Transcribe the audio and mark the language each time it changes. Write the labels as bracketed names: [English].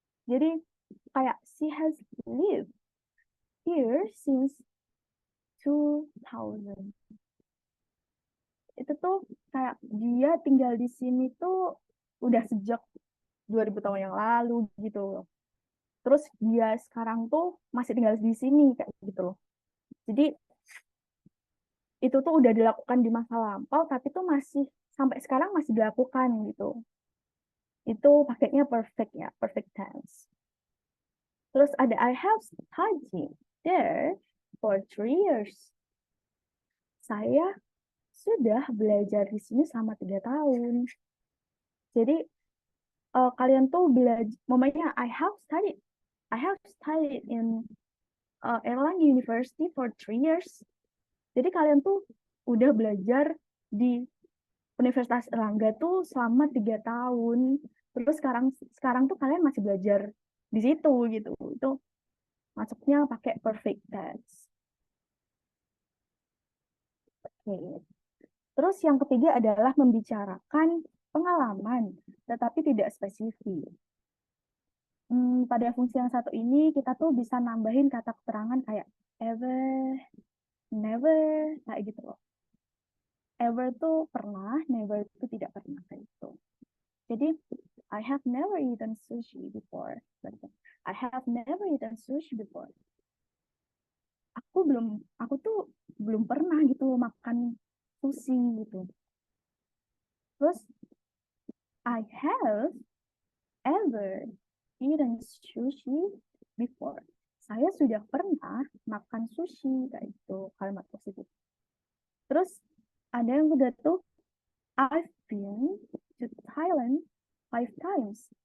[Indonesian] Jadi kayak [English] she has lived here since 2000. [Indonesian] Itu tuh kayak dia tinggal di sini tuh udah sejak 2000 tahun yang lalu gitu. Terus dia sekarang tuh masih tinggal di sini kayak gitu loh. Jadi itu tuh udah dilakukan di masa lampau tapi tuh masih sampai sekarang masih dilakukan gitu. Itu paketnya perfect ya, perfect tense. [English] Terus ada I have studied there for 3 years. [Indonesian] Saya sudah belajar di sini selama 3 tahun. Jadi kalian tuh belajar, momennya [English] I have studied in Erlangen University for 3 years. [Indonesian] Jadi kalian tuh udah belajar di Universitas Erlangga tuh selama 3 tahun. Terus sekarang tuh kalian masih belajar di situ gitu. Itu masuknya pakai perfect tense. Oke. Terus yang ketiga adalah membicarakan pengalaman, tetapi tidak spesifik. Pada fungsi yang satu ini kita tuh bisa nambahin kata keterangan kayak ever, never, kayak gitu loh. Ever tuh pernah, never itu tidak pernah kayak gitu. [English] Jadi I have never eaten sushi before. I have never eaten sushi before. [Indonesian] Aku tuh belum pernah gitu makan sushi gitu. Terus [English] I have ever eaten sushi before. [Indonesian] Saya sudah pernah makan sushi kayak itu kalimat positif. Terus ada yang udah tuh [English] I've been to Thailand 5 times.